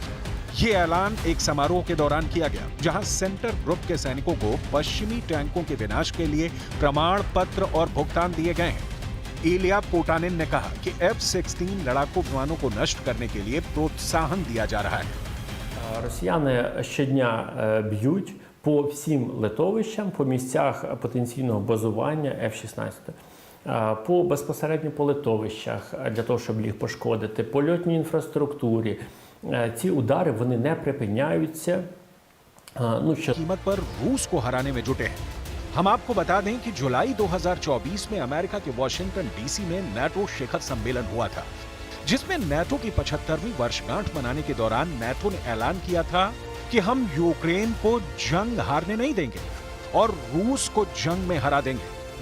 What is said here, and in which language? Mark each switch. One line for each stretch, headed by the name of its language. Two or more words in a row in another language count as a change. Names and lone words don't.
Hindi: ये ऐलान एक समारोह के दौरान किया गया, जहां सेंटर ग्रुप के सैनिकों को पश्चिमी टैंकों के विनाश के लिए प्रमाण पत्र और भुगतान दिए गए हैं। इलिया पोटानिन ने कहा कि F-16 लड़ाकू विमानों को नष्ट करने के लिए प्रोत्साहन दिया जा रहा है।
Ukrainian: Росіяни щодня б'ють по всім литовищам, по місцях потенційного базування F-16. Безпосередньо по литовищах, для того, щоб їх пошкодити, по льотній інфраструктурі. Ці удари, вони не припиняються.
Hindi: कीमत पर रूस को हराने में जुटे हैं। हम आपको बता दें कि जुलाई 2024 में अमेरिका के वॉशिंगटन डीसी में नाटो शिखर सम्मेलन हुआ था, जिसमें नाटो की 75वीं वर्षगांठ मनाने के दौरान नाटो ने ऐलान किया था कि हम यूक्रेन को जंग हारने नहीं देंगे और रूस को जंग में हरा देंगे।